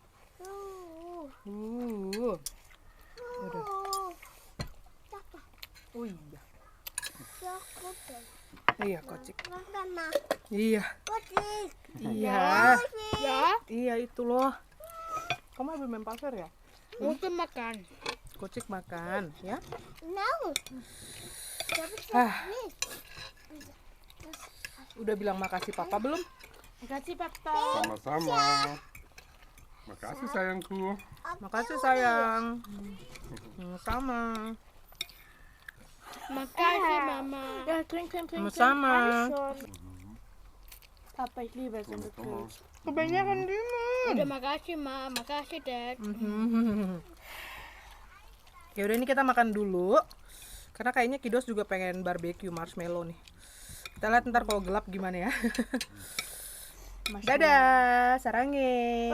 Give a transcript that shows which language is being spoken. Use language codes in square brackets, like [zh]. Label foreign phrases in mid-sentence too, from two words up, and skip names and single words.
[id] Udah. Oh iya. Iya, Kocik. Iya. Iya. [de] Ja, [id] Iya itu loh. Kamu habis main pasir ya? [de] musst du makan. [id] Kocik makan, ya? Udah bilang makasih papa belum? Makasih, Papa. Sama-sama. Makasih sayangku. Makasih sayang. Sama. Makasih, Mama. [de] Ja, trink. [id] Sama. [de] Papa, ich liebe es, wenn du [id] Sama-sama. [de] trinkst. [id] Kebanyakan timun. Udah makasih, Ma. Makasih, Dad. Ya udah, ini kita makan dulu. Karena kayaknya Kidos juga pengen barbeque marshmallow nih. Kita lihat ntar kalau gelap gimana ya. Dadah, sarange.